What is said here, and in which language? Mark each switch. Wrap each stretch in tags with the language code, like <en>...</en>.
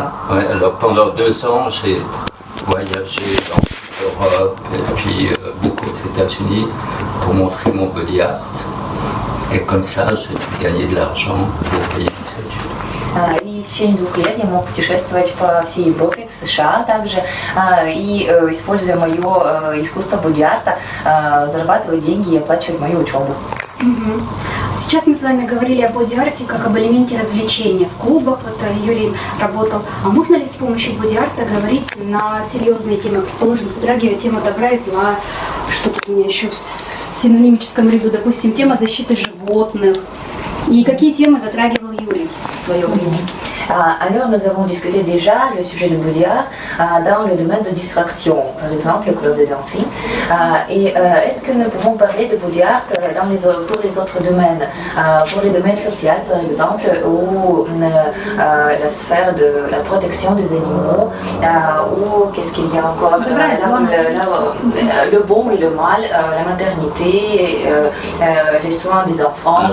<fr>Alors pendant 2 ans, j'ai voyagé dans l'Europe et puis beaucoup aux États-Unis pour montrer mon body art. Et comme ça, j'ai pu gagner de l'argent pour payer mes études.</fr> <ru>И в течение 2 лет я мог путешествовать по всей Европе, в США также, и, используя мое искусство боди-арта, зарабатывать деньги и оплачивать мою учебу. Сейчас мы с вами говорили о боди-арте как об элементе развлечения. В клубах вот Юрий работал. А можно ли с помощью боди-арта говорить на серьезные темы? Положим, затрагивая тему добра и зла. Что тут у меня еще в синонимическом ряду? Допустим, тема защиты животных. И какие темы затрагивал Юрий в свое время?</ru> <fr>Alors, nous avons discuté déjà le sujet du body art dans le domaine de distraction, par exemple le club de dancing. Et est-ce que nous pouvons parler de body art pour les autres domaines, pour les domaines sociaux par exemple, ou la sphère de la protection des animaux, ou qu'est-ce qu'il y a encore, le bon et le mal, la maternité, les soins des enfants.</fr>